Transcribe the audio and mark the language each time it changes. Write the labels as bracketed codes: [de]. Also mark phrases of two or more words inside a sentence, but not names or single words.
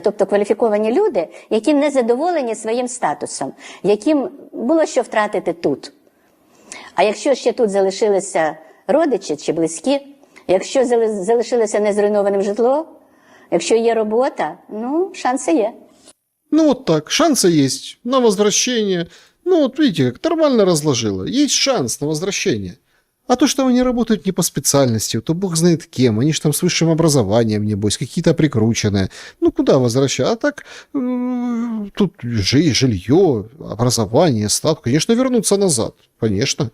[uk] Тобто кваліфіковані люди, які не задоволені своїм статусом, яким було що втратити тут. А якщо ще тут залишилися родичі чи близькі, якщо залишилося незруйнованим житло, якщо є робота, шанси є. [ru] Ну вот так, шансы есть на возвращение. Ну вот видите, как нормально разложила. Есть шанс на возвращение. А то, что они работают не по специальности, то бог знает кем, они же там с высшим образованием, небось, какие-то прикрученные. Ну, куда возвращать? А так, тут жилье, образование, статус, конечно, вернуться назад, конечно.